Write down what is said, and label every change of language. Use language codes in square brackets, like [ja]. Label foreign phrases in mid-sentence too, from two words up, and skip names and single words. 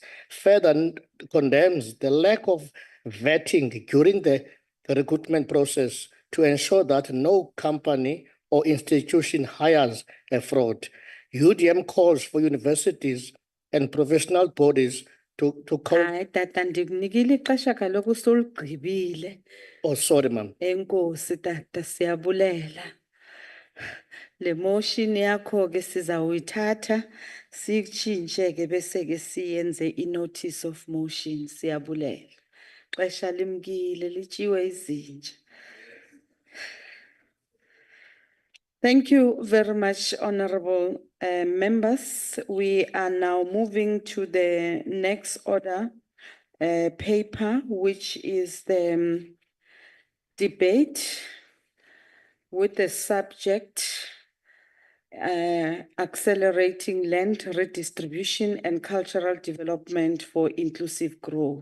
[en] Further condemns the lack of vetting during the recruitment process to ensure that no company or institution hires a fraud. UDM calls for universities and professional bodies to [xh] Hayi tata ndikunikile ixesha kaloku soligqibile. [en] Oh, sorry, ma'am. [xh] Enkosi tata siyabulela. Le motion yakho ke sizawuyithatha siyitshintshe ke bese ke siyenze i- [en] notice of motion. [xh] Siyabulela. Xesha limkile lityiwe izinja. [en] Thank you very much, honorable members. We are now moving to the next order paper, which is the debate with the subject accelerating land redistribution and cultural development for inclusive growth.